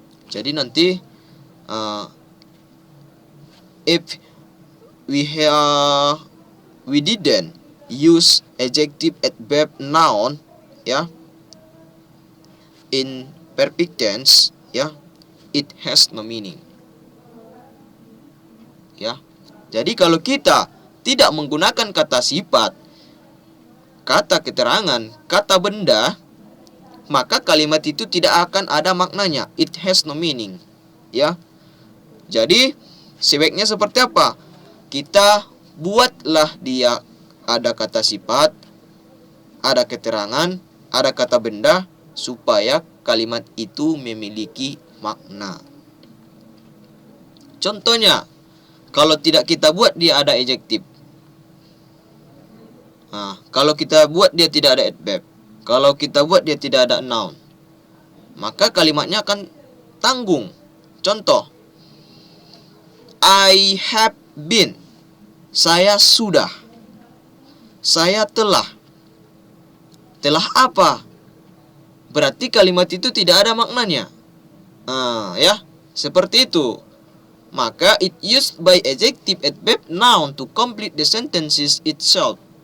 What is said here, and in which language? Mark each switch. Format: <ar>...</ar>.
<id>Jadi nanti</id> <en>if we didn't use adjective, adverb, noun, ya, in perfect tense, ya, it has no meaning, ya.</en> <id>Jadi kalau kita tidak menggunakan kata sifat, kata keterangan, kata benda, maka kalimat itu tidak akan ada maknanya.</id> <en>It has no meaning, ya.</en> <id>Jadi sebaiknya seperti apa? Kita buatlah dia ada kata sifat, ada keterangan, ada kata benda, supaya kalimat itu memiliki makna. Contohnya, kalau tidak kita buat dia ada adjektif. Kalau kita buat dia tidak ada adverb, kalau kita buat dia tidak ada noun, maka kalimatnya akan tanggung. Contoh,</id> <en>I have been,</en> <id>saya sudah, saya telah. Telah apa? Berarti kalimat itu tidak ada maknanya. Ya, seperti itu.</id> <en>Maka it used by adjective, adverb, noun to complete the sentences itself.</en>